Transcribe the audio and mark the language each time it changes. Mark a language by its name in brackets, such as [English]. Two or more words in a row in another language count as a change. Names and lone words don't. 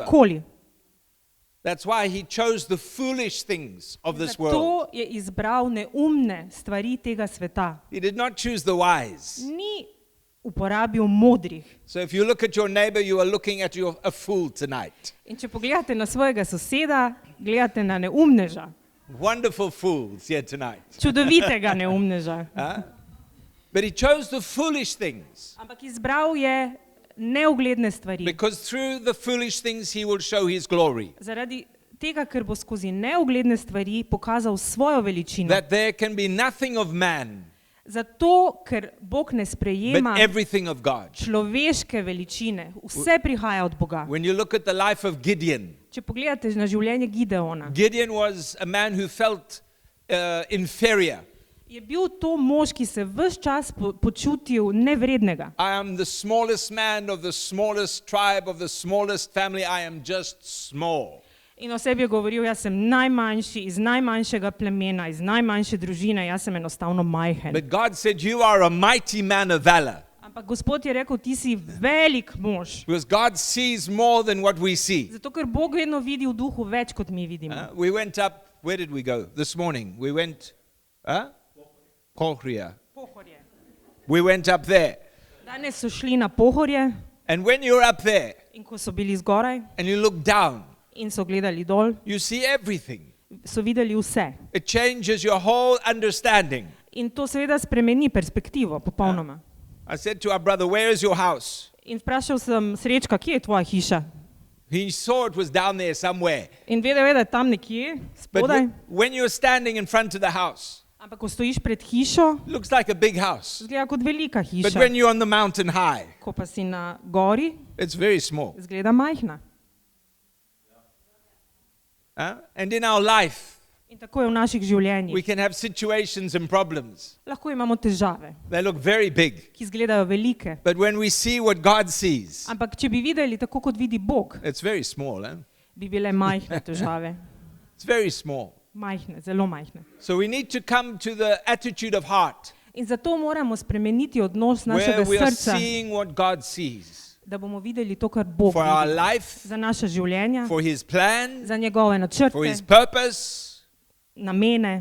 [Slovenian] nikoli. [English] That's why He chose the foolish things of this world. [Slovenian] Zato je izbral neumne stvari tega sveta. [English] He did not choose the wise. [Slovenian] Ni uporabil modrih. [English] So if you look at your neighbor, you are looking at a fool tonight. [Slovenian] In če pogledate na svojega soseda, gledate na neumneža. [English] Wonderful fools here tonight. [Slovenian] Čudovitega neumneža. Huh? [English] But He chose the foolish things [Slovenian] Ampak izbral je neugledne stvari. [English] because through the foolish things He will show His glory. [Slovenian] Zaradi tega, ker bo skozi neugledne stvari pokazal svojo veličino. [English] That there can be nothing of man, [Slovenian] Zato, ker Bog ne [English] but [Slovenian] sprejema [English] everything of God. [Slovenian] človeške veličine. Vse prihaja od Boga. [English] When you look at the life of Gideon, [Slovenian] Če pogledate na življenje Gideona, [English] Gideon was a man who felt inferior. [Slovenian] je bil to mož, ki se ves čas počutil nevrednega. [English] I am the smallest man of the smallest tribe of the smallest family. I am just small. [Slovenian] In o sebi je govoril, jaz sem najmanjši, iz najmanjšega plemena, iz najmanjše družine, jaz sem enostavno majhen. [English] But God said, you are a mighty man of valor. [Slovenian] Ampak Gospod je rekel, ti si velik mož. [English] Because God sees more than what we see. [Slovenian] Zato, ker Bog vedno vidi v duhu več, kot mi vidimo. [English] We went up, where did we go this morning? We went, Pohorje. We went up there. [Slovenian] Danes so šli na Pohorje [English] And when you're up there [Slovenian] in ko so bili zgoraj [English] and you look down, [Slovenian] in so gledali dol, [English] you see everything. [Slovenian] so videli vse. [English] It changes your whole understanding. [Slovenian] In to seveda spremeni perspektivo popolnoma. [English] I said to our brother, where is your house? [Slovenian] In vprašal sem Srečka, kje je tvoja hiša? [English] He saw it was down there somewhere. [Slovenian] In vedel je, da je tam nekje, [English] But [Slovenian] spodaj. [English] when you're standing in front of the house, [Slovenian] Ampak ko stojiš pred hišo, [English] it looks like a big house. [Slovenian] izgleda kot velika [English] But [Slovenian] hiša. [English] when you're on the mountain high, [Slovenian] Ko pa si na gori, [English] it's very small. [Slovenian] izgleda majhna. [English] And in our life, [Slovenian] In tako je v naših [English] we [Slovenian] življenjih. [English] can have situations and problems. [Slovenian] Lahko imamo težave, [English] They look very big. [Slovenian] ki izgledajo velike. [English] But when we see what God sees, [Slovenian] Ampak če bi videli tako, kot vidi Bog, [English] it's very small. [Slovenian] bi bile majhne težave. [English] It's very small. [Slovenian] Majhne, zelo majhne. [English] So we need to come to the attitude of heart, [Slovenian] In zato moramo spremeniti odnos [English] where [Slovenian] našega [English] we are [Slovenian] srca, [English] seeing what God sees [Slovenian] da bomo videli to, kar Bog [English] for our [Slovenian] vidi. [English] life, [Slovenian] Za naša življenja, [English] for His plan, [Slovenian] za njegove [English] for His [Slovenian] načrte, [English] purpose. [Slovenian] namene,